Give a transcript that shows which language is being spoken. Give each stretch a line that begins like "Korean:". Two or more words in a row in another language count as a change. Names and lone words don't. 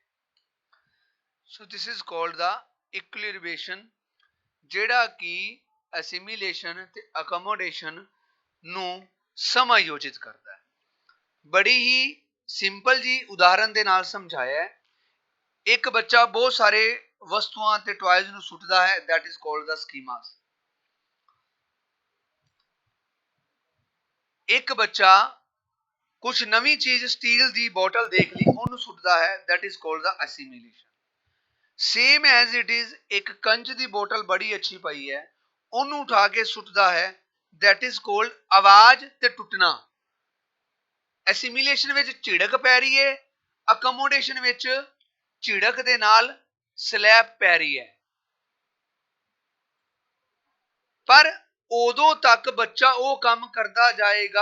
English: so this is called the equilibration,
Punjabi: ਜਿਹੜਾ ਕਿ ਅਸਿਮੀਲੇਸ਼ਨ ਤੇ ਅਕਮੋਡੇਸ਼ਨ ਨੂੰ ਸਮਾਯੋਜਿਤ ਕਰਦਾ ਹੈ। ਬੜੀ ਹੀ ਸਿੰਪਲ ਜੀ ਉਦਾਹਰਨ ਦੇ ਨਾਲ ਸਮਝਾਇਆ ਹੈ। ਇੱਕ ਬੱਚਾ ਬਹੁਤ ਸਾਰੇ ਵਸਤੂਆਂ ਤੇ ਟॉयਜ਼ ਨੂੰ ਸੁੱਟਦਾ ਹੈ,
English: that is called the schemas।
Punjabi: ਇੱਕ ਬੱਚਾ ਕੁਝ ਨਵੀਂ ਚੀਜ਼ ਸਟੀਲ ਦੀ ਬੋਤਲ ਦੇਖ ਲਈ ਉਹਨੂੰ ਸੁੱਟਦਾ ਹੈ,
English: that is called the assimilation। same as it is
Punjabi: ਇੱਕ ਕੰਚ ਦੀ ਬੋਤਲ ਬੜੀ ਅੱਛੀ ਪਈ ਹੈ, ਉਹਨੂੰ ਉਠਾ ਕੇ ਸੁੱਟਦਾ ਹੈ,
English: that is called
Punjabi: ਆਵਾਜ਼ ਤੇ ਟੁੱਟਣਾ। ਐਸੀਮੀਲੇਸ਼ਨ ਵਿੱਚ ਝਿੜਕ ਪੈ ਰਹੀ ਹੈ, ਅਕਮੋਡੇਸ਼ਨ ਵਿੱਚ ਝਿੜਕ ਦੇ ਨਾਲ ਸਲੈਪ ਪੈ ਰਹੀ ਹੈ। ਪਰ ਉਦੋਂ ਤੱਕ ਬੱਚਾ ਉਹ ਕੰਮ ਕਰਦਾ ਜਾਏਗਾ।